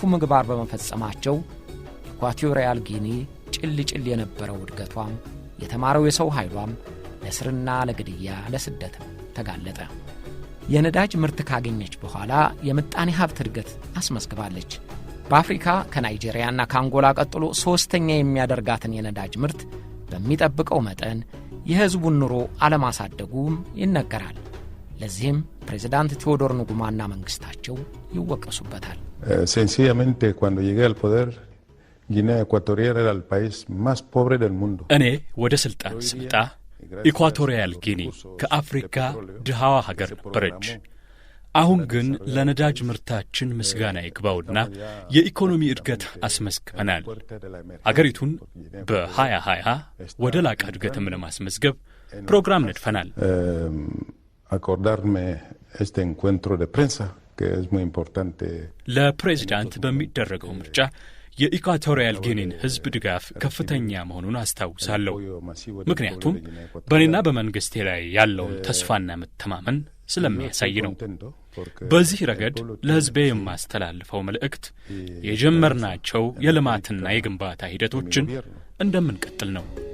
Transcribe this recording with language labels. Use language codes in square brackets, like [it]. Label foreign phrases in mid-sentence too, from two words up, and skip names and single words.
[am] ምግባር በመፈጸማቸው ኢኳቶሪያል ጊኒ ጭል የነበረው እድገቷም የተማረው የሰው ኃይሏም ለስርና ለግድያ ለስደት ተጋለጠ። የነዳጅ ምርት ካገኘች በኋላ የምጣኔ ሀብት እድገት አስመዝግባለች። በአፍሪካ ከናይጄሪያና ከአንጎላ ቀጥሎ ሶስተኛ የሚያደርጋትን የነዳጅ ምርት በሚጠብቀው መጠን የህዝቡን ኑሮ አለማሳደጉም ይነገራል። ለዚህም ፕሬዝዳንት ቴዎዶር ንጉማና መንግስታቸው ይወቀሱበታል። [es] sencillamente cuando llegué al poder Guinea Ecuatorial era el país más pobre del mundo. [am] እኔ ወደ ስልጣን ስመጣ ኢኳቶሪያል ጊኒ ከአፍሪካ ድሃዋ ሀገር ነበረች። አሁን ግን ለነዳጅ ምርታችን ምስጋና ይግባውና የኢኮኖሚ እድገት አስመዝግበናል። አገሪቱን በ2020 ወደ ላቀ እድገትም ለማስመዝገብ ፕሮግራም ነድፈናል። [es] acordarme este encuentro de prensa que es muy importante. [am] ለፕሬዝዳንት በሚደረገው ምርጫ የኢኳቶሪያል ጊኒን ህዝብ ድጋፍ ከፍተኛ መሆኑን አስታውሳለሁ። ምክንያቱም በእኔና በመንግስቴ ላይ ያለውን ተስፋና መተማመን ስለሚያሳይ ነው። በዚህ ረገድ ለህዝቤ የማስተላልፈው መልእክት የጀመርናቸው የልማትና የግንባታ ሂደቶችን እንደምንቀጥል ነው።